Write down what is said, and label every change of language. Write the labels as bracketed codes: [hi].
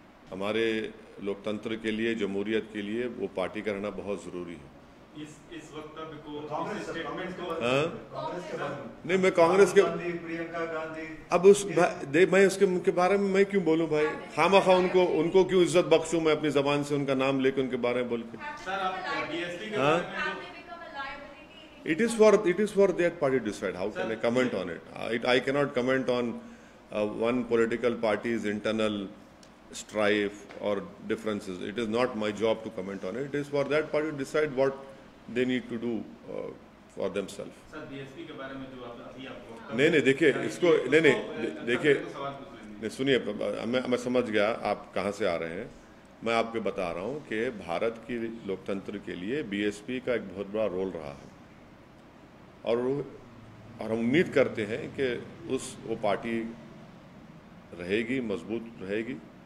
[hi] हमारे लोकतंत्र के लिए, जमहूरियत के लिए वो पार्टी का रहना बहुत ज़रूरी है। इस वक्तव्य को, कांग्रेस इस स्टेटमेंट को, कांग्रेस के बारे में नहीं, मैं कांग्रेस के प्रियंका गांधी, अब मैं उसके बारे में मैं क्यों बोलूं भाई? खामखा उनको क्यों इज्जत बख्शूं मैं अपनी ज़बान से उनका नाम लेकर उनके बारे में बोल के? सर आप बीएसपी के हाँ? बारे में [en] Have they become a liability? It is for that party to decide. How can I comment on it? I cannot comment on one political party's internal strife or differences. It is not my job to comment on it. It is for that party to decide what they need to do for themselves. [hi] Sir BSP के बारे में जो अभी आप नहीं, देखिए इसको, नहीं, देखिए, सवाल पूछ लेंगे। नहीं, सुनिए, मैं समझ गया आप कहाँ से आ रहे हैं। मैं आपको बता रहा हूँ कि भारत की लोकतंत्र के लिए बीएसपी का एक बहुत बड़ा रोल रहा है, और हम उम्मीद करते हैं कि वो पार्टी रहेगी, मजबूत रहेगी।